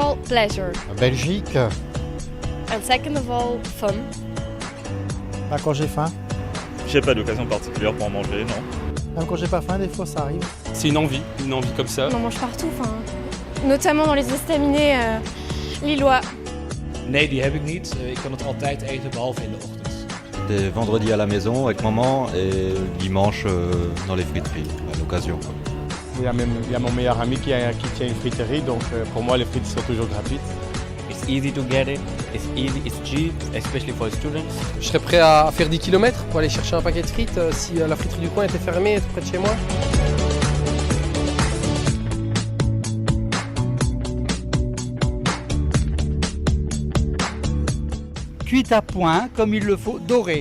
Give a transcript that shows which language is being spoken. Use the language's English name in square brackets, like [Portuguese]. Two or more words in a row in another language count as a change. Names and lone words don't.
[English] pleasure. Belgique. And second of all, fun. [French] Bah, quand j'ai faim. J'ai pas d'occasion particulière pour en manger, non. Même quand j'ai pas faim, des fois ça arrive. C'est une envie comme ça. On en mange partout, notamment dans les estaminets lillois. [Dutch] Nee, die heb ik niet. Ik kan het altijd eten, behalve in de ochtend. [French] Des vendredis à la maison avec maman et dimanche dans les friteries à l'occasion. Il y a mon meilleur ami qui tient une friterie, donc pour moi les frites sont toujours gratuites. [English] It's easy to get it, it's easy, it's cheap, especially for students. [French] Je serais prêt à faire 10 km pour aller chercher un paquet de frites si la friterie du coin était fermée tout près de chez moi. Cuite à point, comme il le faut, dorée.